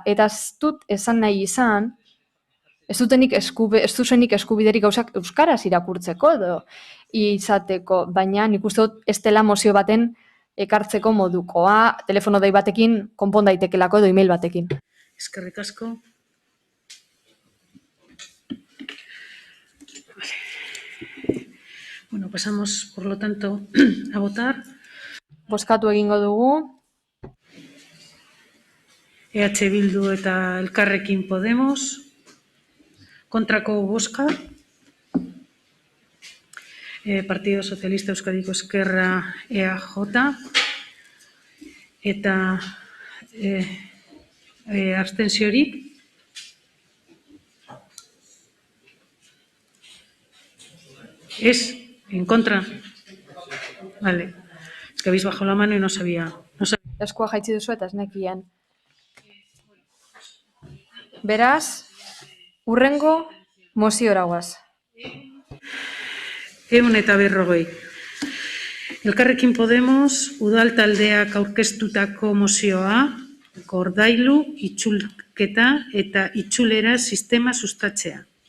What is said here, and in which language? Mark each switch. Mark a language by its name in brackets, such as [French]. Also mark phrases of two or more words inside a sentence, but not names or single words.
[Basque] Eta ez dut esan nahi izan, ez duzenik eskubiderik gauzak euskaraz irakurtzeko edo izateko, baina nik uste dut ez dela mozio baten ekartzeko modukoa, telefono dei batekin konpon daitekelako edo email batekin. Eskerrik asko. [Spanish] Bueno, pasamos, por lo tanto, a votar. [Basque] Bozkatu egingo dugu. EH Bildu eta Elkarrekin Podemos. Kontrako bozka. Partido Socialista Euskadiko Ezkerra EAJ. Eta abstentziorik. [Spanish] ¿Es en contra? Vale. Es que habéis bajado la mano y no sabía. [Basque] Eskua jaitsi duzu eta ez nekien. Beraz, hurrengo moziora goaz. 150. Elkarrekin Podemos udal taldeak aurkeztutako mozioa, gordailu, itzulketa eta itzulera sistema sustatzea.